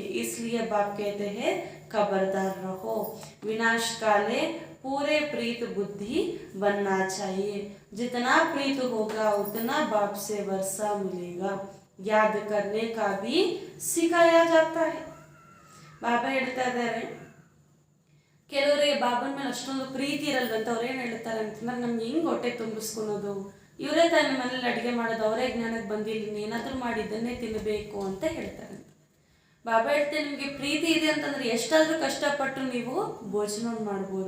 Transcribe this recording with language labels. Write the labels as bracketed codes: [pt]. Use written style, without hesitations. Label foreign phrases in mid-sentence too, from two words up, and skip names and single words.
[hi] इसलिए बाप कहते हैं खबरदार रहो, विनाश काले पूरे प्रीत बुद्धि बनना चाहिए. जितना प्रीत होगा उतना बाप से वर्षा मिलेगा. याद करने का भी सिखाया जाता है. [kn] ಬಾಬಾ ಹೇಳ್ತಾ ಇದ್ದಾರೆ ಕೆಲವರಿಗೆ ಬಾಬನ ಮೇಲೆ ಅಷ್ಟೊಂದು ಪ್ರೀತಿ ಇರಲ್ವಂತ. ಅವ್ರು ಏನು ಹೇಳ್ತಾರೆ ಅಂತಂದ್ರೆ ನಮ್ಗೆ ಹಿಂಗೆ ಹೊಟ್ಟೆ ತುಂಬಿಸ್ಕೊಳೋದು, ಇವರೇ ತನ್ನ ಮನೇಲಿ ಅಡುಗೆ ಮಾಡೋದು, ಅವರೇ ಜ್ಞಾನಕ್ಕೆ ಬಂದಿಲ್ಲ, ಏನಾದರೂ ಮಾಡಿದ್ದನ್ನೇ ತಿನ್ನಬೇಕು ಅಂತ ಹೇಳ್ತಾರೆ. ಬಾಬಾ ಹೇಳ್ತೇನೆ ನಿಮಗೆ ಪ್ರೀತಿ ಇದೆ ಅಂತಂದ್ರೆ ಎಷ್ಟಾದರೂ ಕಷ್ಟಪಟ್ಟು ನೀವು ಭೋಜನ ಮಾಡ್ಬೋದು.